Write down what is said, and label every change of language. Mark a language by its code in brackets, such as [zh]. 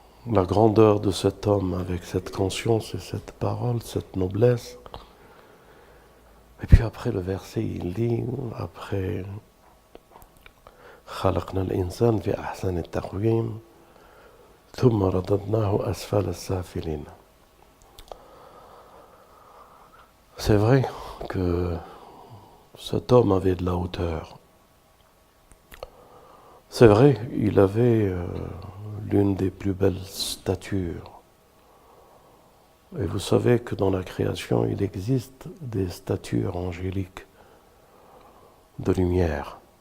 [fr] La grandeur de cet homme avec cette conscience et cette parole, cette noblesse. Et puis après le verset, il dit, après [ar] خلقنا الإنسان في أحسن التقويم ثم رددناه أسفل السافلين. [fr] C'est vrai que cet homme avait de la hauteur. C'est vrai, il avait l'une des plus belles statures. Et vous savez que dans la création, il existe des statures angéliques de lumière.